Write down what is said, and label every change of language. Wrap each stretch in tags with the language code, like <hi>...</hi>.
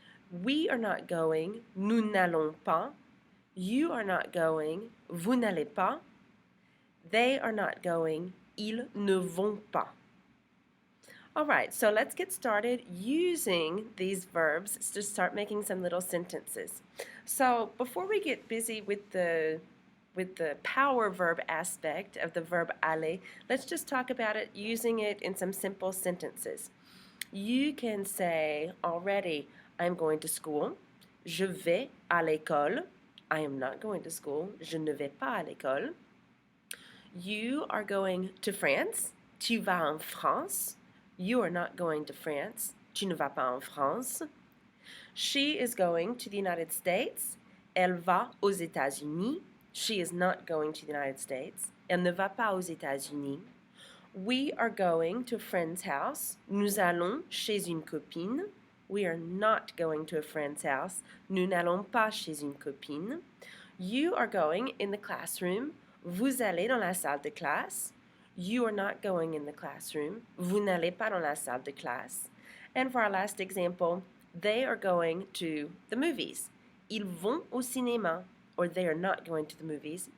<en>We are not going,</en> <fr>nous n'allons pas.</fr> <en>You are not going,</en> <fr>vous n'allez pas.</fr> <en>They are not going,</en> <fr>ils ne vont pas.</fr> <en>All right, so let's get started using these verbs to start making some little sentences. So before we get busy with the power verb aspect of the verb aller, let's just talk about it using it in some simple sentences. You can say already, I'm going to school.</en> <fr>Je vais à l'école.</fr> <en>I am not going to school.</en> <fr>Je ne vais pas à l'école.</fr> <en>You are going to France.</en> <fr>Tu vas en France.</fr> <en>You are not going to France.</en> <fr>Tu ne vas pas en France.</fr> <en>She is going to the United States.</en> <fr>Elle va aux États-Unis.</fr> <en>She is not going to the United States.</en> <fr>Elle ne va pas aux États-Unis.</fr> <en>We are going to a friend's house.</en> <fr>Nous allons chez une copine.</fr> <en>We are not going to a friend's house.</en> <fr>Nous n'allons pas chez une copine.</fr> <en>You are going in the classroom.</en> <fr>Vous allez dans la salle de classe.</fr> <en>You are not going in the classroom.</en> <fr>Vous n'allez pas dans la salle de classe.</fr> <en>And for our last example, they are going to the movies.</en> <fr>Ils vont au cinéma.</fr> <en>Or they are not going to the movies.</en>